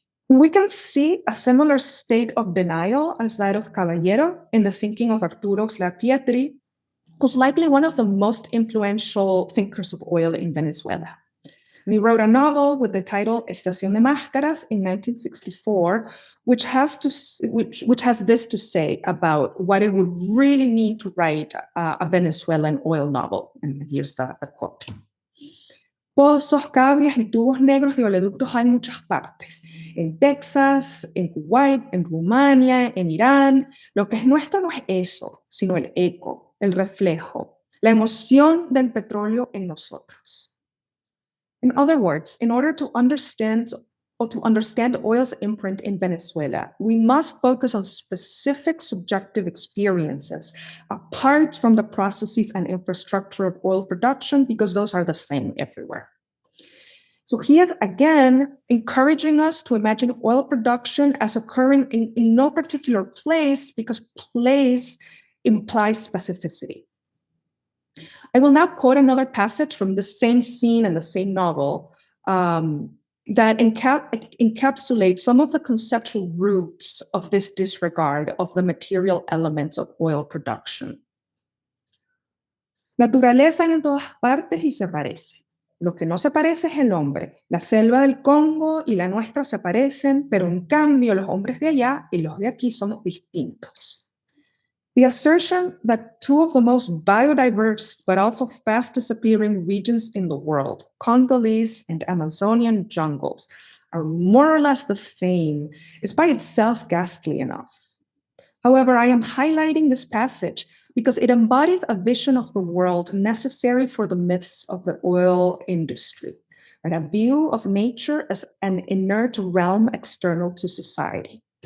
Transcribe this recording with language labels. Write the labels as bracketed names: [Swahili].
[English] We can see a similar state of denial as that of Caballero in the thinking of Arturo Slapietri, who's likely one of the most influential thinkers of oil in Venezuela. And he wrote a novel with the title Estación de Máscaras in 1964, which has this to say about what it would really mean to write a Venezuelan oil novel. And here's the quote. [Spanish] Pozos, cabrias y tubos negros de oleoductos hay en muchas partes. En Texas, en Kuwait, en Rumania, en Irán. Lo que es nuestro no es eso, sino el eco, el reflejo, la emoción del petróleo en nosotros. [English] In other words, in order to understand oil's imprint in Venezuela, we must focus on specific subjective experiences apart from the processes and infrastructure of oil production, because those are the same everywhere. So he is again encouraging us to imagine oil production as occurring in no particular place, because place implies specificity. I will now quote another passage from the same scene and the same novel that encapsulates some of the conceptual roots of this disregard of the material elements of oil production. [Spanish] Naturaleza hay en todas partes y se parece. Lo que no se parece es el hombre. La selva del Congo y la nuestra se parecen, pero en cambio los hombres de allá y los de aquí somos distintos. [English] The assertion that two of the most biodiverse but also fast disappearing regions in the world, Congolese and Amazonian jungles, are more or less the same is by itself ghastly enough. However, I am highlighting this passage because it embodies a vision of the world necessary for the myths of the oil industry, and a view of nature as an inert realm external to society.